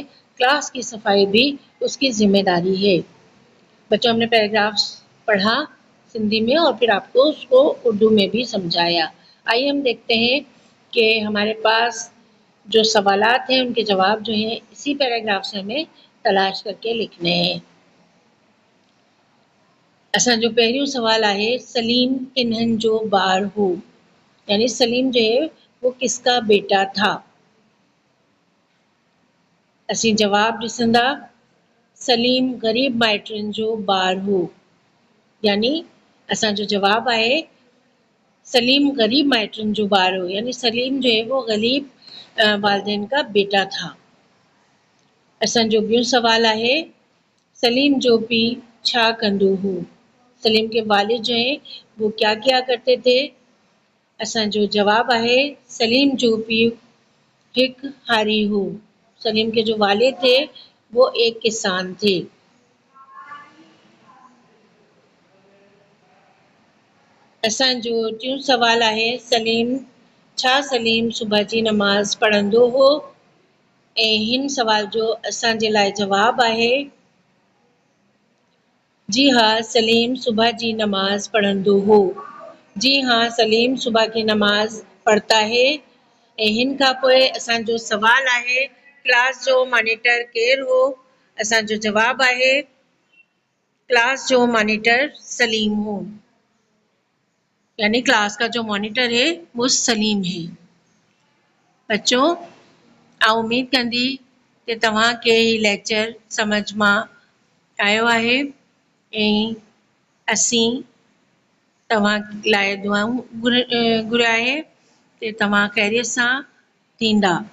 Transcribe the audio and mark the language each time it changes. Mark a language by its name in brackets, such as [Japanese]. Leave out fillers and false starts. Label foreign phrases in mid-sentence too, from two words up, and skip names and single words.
[Urdu] کلاس کی صفائی بھی اس کی ذمہ داری ہے. بچو، ہم نے پیراگراف پڑھا سندھی میں اور پھر آپ کو اس کو اردو میں بھی سمجھایا. آئیے ہم دیکھتے ہیں کہ ہمارے پاس جو سوالات ہیں ان کے جواب جو ہیں اسی پیراگراف سے ہمیں تلاش کر کے لکھنے ہیں. [Sindhi] असांजो पहिरियों सवाल आहे, सलीम किन्हनि जो ॿारु हो, [Urdu] یعنی سلیم جو ہے وہ کس کا بیٹا تھا. [Sindhi] असीं जवाब ॾिसंदा, सलीम गरीब माइटनि जो ॿारु हो, यानी असांजो जवाब आहे सलीम गरीब माइटनि जो ॿारु हो, [Urdu] یعنی سلیم جو ہے وہ غریب والدین کا بیٹا تھا. [Sindhi] असांजो ॿियो सवाल आहे, सलीम जो पीउ छा कंदो हो। [Urdu] سلیم کے والد جو ہے وہ کیا کیا کرتے تھے. [Sindhi] असांजो जवाब आहे सलीम जो पीउ हिकु हारी हो। [Urdu] سلیم کے جو والد تھے وہ ایک کسان تھے. [Sindhi] असांजो टियों सवाल आहे, सलीम सुबह जी नमाज़ पढ़ंदो हो ऐं हिन सवाल जो असांजे लाइ जवाबु आहे जी हाँ, सलीम सुबह जी नमाज पढ़ंदो हो। [Urdu] جی ہاں، سلیم صبح کی نماز پڑھتا ہے. [Sindhi] ऐं हिन खां पोइ असांजो सवाल आहे क्लास जो मॉनिटर केरु हो? असांजो जवाबु आहे क्लास जो मॉनिटर सलीम हो, [Urdu] یعنی کلاس کا جو مانیٹر ہے وہ سلیم ہے. بچو, [Sindhi] आउं उम्मीद कंदी कि तव्हांखे ही लेक्चर समझ मां आयो आहे ऐं असीं तव्हां लाइ दुआऊं घुराए कि तव्हां ख़ैरियत सां थींदा।